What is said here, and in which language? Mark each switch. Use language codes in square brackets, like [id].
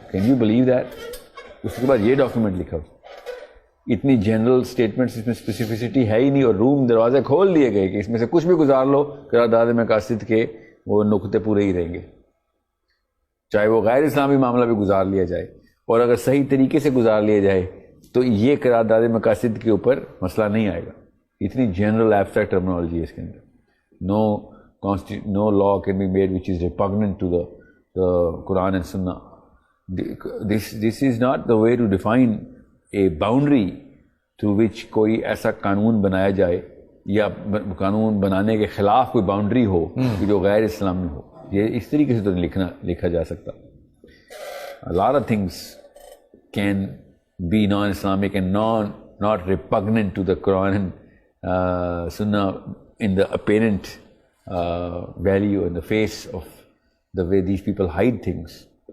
[en] Can you believe that? [ur] اس کے بعد یہ ڈاکیومنٹ لکھا ہو. اتنی جنرل اسٹیٹمنٹس اس میں اسپیسیفسٹی ہے ہی نہیں, اور روم دروازے کھول دیے گئے کہ اس میں سے کچھ بھی گزار لو, قرارداد مقاصد کے وہ نقطے پورے ہی رہیں گے, چاہے وہ غیر اسلامی معاملہ بھی گزار لیا جائے, اور اگر صحیح طریقے سے گزار لیا جائے تو یہ قرارداد مقاصد کے اوپر مسئلہ نہیں آئے گا. اتنی جنرل ایبسٹریکٹ ٹرمنالوجی ہے اس کے اندر. [en] No law can be made which is repugnant to the Quran and Sunnah. This is not the way to define a boundary through which [ur] کوئی ایسا قانون بنایا جائے یا قانون بنانے کے خلاف کوئی باؤنڈری ہو کہ جو غیر اسلامی ہو. یہ اس طریقے سے تو نہیں لکھا جا سکتا. [en] A lot of things can be non-Islamic and not repugnant to the Quran and Sunnah in the apparent value in the face of the way these people hide things.